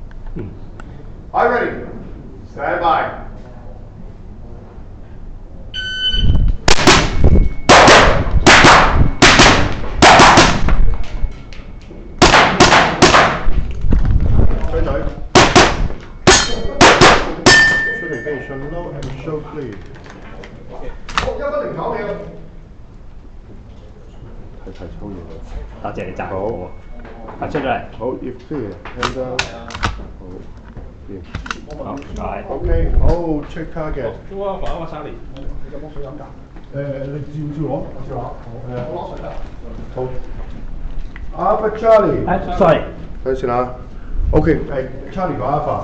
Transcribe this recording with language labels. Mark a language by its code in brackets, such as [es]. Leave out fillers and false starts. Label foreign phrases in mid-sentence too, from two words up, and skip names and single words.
[en] Are you ready? Stand by. 吹嘴。Shooting finish on low and show clear. [yue] 好，1分09秒。睇抽嘢。多謝你讚我。發出咗嚟。 [en] 好 ，if clear，hand down。 [yue] 好，掂。好，唔該。 [en] OK，好 ，check target。 [yue] 都啊，反啊，沙尼。有冇水飲㗎？你照我。照下。我攞水啦。 [en] 好。Alpha Charlie。 sorry。 [yue] 睇先啦。OK，係 Charlie 個 Alpha。